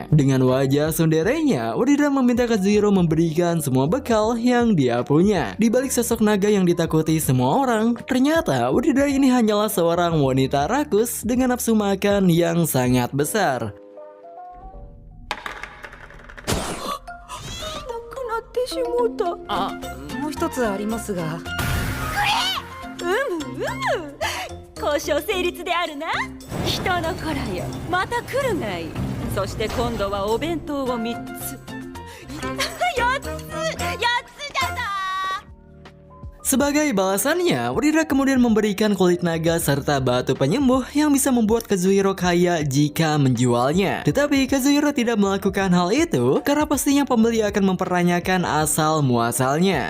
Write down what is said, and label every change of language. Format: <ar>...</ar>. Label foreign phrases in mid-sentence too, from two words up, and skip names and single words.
<id>Dengan wajah sunderenya, Frida meminta Kazuhiro memberikan semua bekal yang dia punya. Di balik sosok naga yang ditakuti semua orang, ternyata Frida ini hanyalah seorang wanita rakus dengan nafsu makan yang sangat besar.</id> <ja>なくなってしもうた。あ、もう一つありますが。交渉成立であるな。人の子らよ、また来るがいい。そして今度はお弁当を3つ。4つじゃな。</ja> <id>Sebagai balasannya, Wrira kemudian memberikan kulit naga serta batu penyembuh yang bisa membuat Kazuhiro kaya jika menjualnya. Tetapi Kazuhiro tidak melakukan hal itu karena pastinya pembeli akan mempertanyakan asal muasalnya.</id>